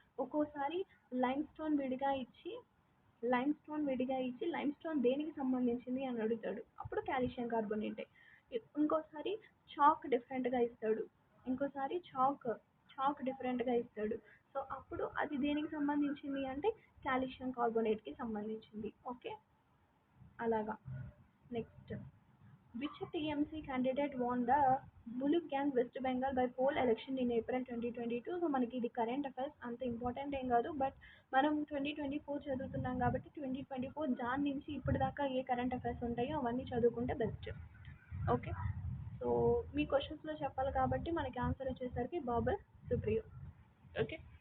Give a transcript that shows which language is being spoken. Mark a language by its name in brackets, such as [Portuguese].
[Telugu] ఒక్కోసారి lime stone విడిగా ఇచ్చి లైమ్ స్టోన్ దేనికి సంబంధించింది అని అడుగుతాడు, అప్పుడు కాల్షియం కార్బోనేటే. ఇంకోసారి చాక్ డిఫరెంట్గా ఇస్తాడు, ఇంకోసారి చాక్ డిఫరెంట్గా ఇస్తాడు. సో అప్పుడు అది దేనికి సంబంధించింది అంటే కాల్షియం కార్బోనేట్కి సంబంధించింది. ఓకే. అలాగా. [English] Next, which TMC candidate won the Bullock Gang West Bengal by poll election in April 2022? [Telugu] So మనకి ఇది కరెంట్ అఫైర్స్ అంత ఇంపార్టెంట్ ఏం కాదు, బట్ మనం 2024 చదువుతున్నాం కాబట్టి 2024 జాన్ నుంచి ఇప్పటిదాకా ఏ కరెంట్ అఫైర్స్ ఉంటాయో అవన్నీ చదువుకుంటే బెస్ట్. ఓకే. సో మీ క్వశ్చన్స్లో చెప్పాలి కాబట్టి మనకి ఆన్సర్ వచ్చేసరికి బాబర్ సుప్రియో. ఓకే.